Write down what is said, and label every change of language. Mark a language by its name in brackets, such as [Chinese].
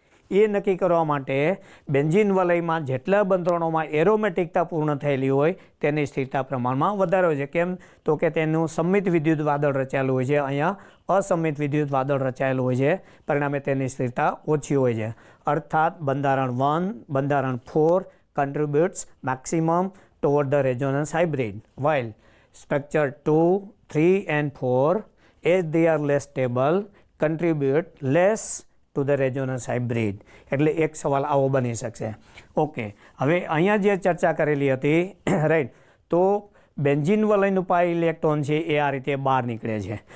[Gujarati] એ નક્કી કરવા માટે બેન્ઝીન વલયમાં જેટલા બંધારણોમાં એરોમેટિકતા પૂર્ણ થયેલી હોય તેની સ્થિરતા પ્રમાણમાં વધારે હોય છે. કેમ તો કે તેનું સંમિત વિદ્યુત વાદળ રચાયેલું હોય છે, અહીંયા અસંમિત વિદ્યુત વાદળ રચાયેલું હોય છે, પરિણામે તેની સ્થિરતા ઓછી હોય છે. અર્થાત બંધારણ 1, બંધારણ 4 [English] contributes maximum toward the resonance hybrid, while structure 2, 3 and 4 as they are less stable contribute less to the resonance hybrid. [Gujarati] એટલે એક સવાલ આવો બની શકશે. ઓકે, હવે અહીંયા જે ચર્ચા કરેલી હતી રાઈટ, તો બેન્ઝીન વલયનું પાઈ ઇલેક્ટ્રોન છે એ આ રીતે બહાર નીકળે છે.